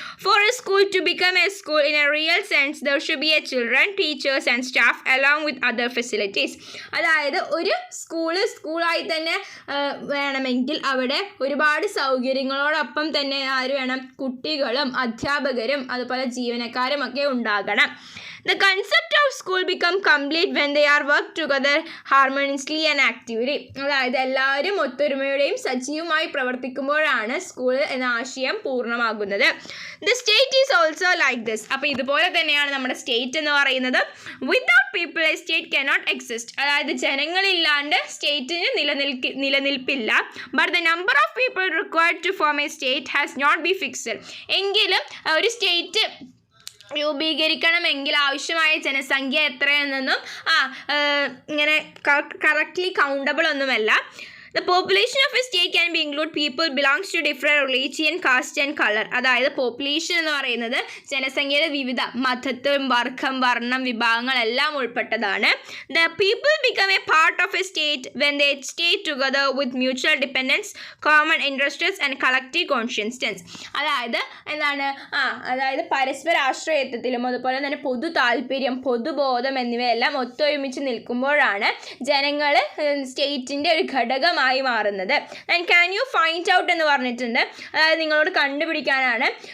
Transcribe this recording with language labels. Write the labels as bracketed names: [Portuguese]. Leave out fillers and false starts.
[English] For a school to become a school in a real sense there should be a children, teachers and staff along with other facilities. [Malayalam] അതായത് ഒരു സ്കൂളായി തന്നെ വേണമെങ്കിൽ അവിടെ ഒരുപാട് സൗകര്യങ്ങളോടൊപ്പം തന്നെ ആര് വേണം? കുട്ടികളും അധ്യാപകരും അതുപോലെ ജീവനക്കാരും ഒക്കെ ഉണ്ടാകണം. [English] The concept of school become complete when they are work together harmoniously and actively. [Malayalam] അതായത് എല്ലാവരും ഒത്തൊരുമയോടെയും സജീവമായി പ്രവർത്തിക്കുമ്പോഴാണ് സ്കൂൾ എന്ന ആശയം പൂർണ്ണമാകുന്നത്. [English] The state is also like this. [Malayalam] അപ്പോൾ ഇതുപോലെ തന്നെയാണ് നമ്മുടെ സ്റ്റേറ്റ് എന്ന് പറയുന്നത്. [English] Without people a state cannot exist. [Malayalam] അതായത് ജനങ്ങളില്ലാണ്ട് സ്റ്റേറ്റിന് നിലനിൽപ്പില്ല. [English] But the number of people required to form a state has not been fixed. [Malayalam] എങ്കിലും ഒരു സ്റ്റേറ്റ് രൂപീകരിക്കണമെങ്കിൽ ആവശ്യമായ ജനസംഖ്യ എത്രയെന്നൊന്നും ഇങ്ങനെ കറക്റ്റ്ലി കൗണ്ടബിൾ ഒന്നുമല്ല. [English] The population of a state can be include people belongs to different religion, caste and color. [Malayalam] അതായത് population എന്ന് പറയുന്നത് ജനസംഖ്യയുടെ വിവിധ മതത്വം, വർഗം, വർണ്ണം, വിഭാഗങ്ങളെല്ലാം ഉൾപ്പെട്ടതാണ്. [English] The people become a part of a state when they stay together with mutual dependence, common interests and collective conscience. [Malayalam] അതായത് എന്താണ്? അതായത് പരസ്പര ആശ്രയത്വത്തിലും അതുപോലെ തന്നെ പൊതു താല്പര്യം, പൊതുബോധം എന്നിവയെല്ലാം ഒത്തൊരുമിച്ച് നിൽക്കുമ്പോഴാണ് ജനങ്ങൾ സ്റ്റേറ്റിൻ്റെ ഒരു ഘടകം മാറുന്നത്. [English] and can you find out [Malayalam] എന്ന് പറഞ്ഞിട്ടുണ്ട്, അതായത് നിങ്ങളോട് കണ്ടുപിടിക്കാനാണ്.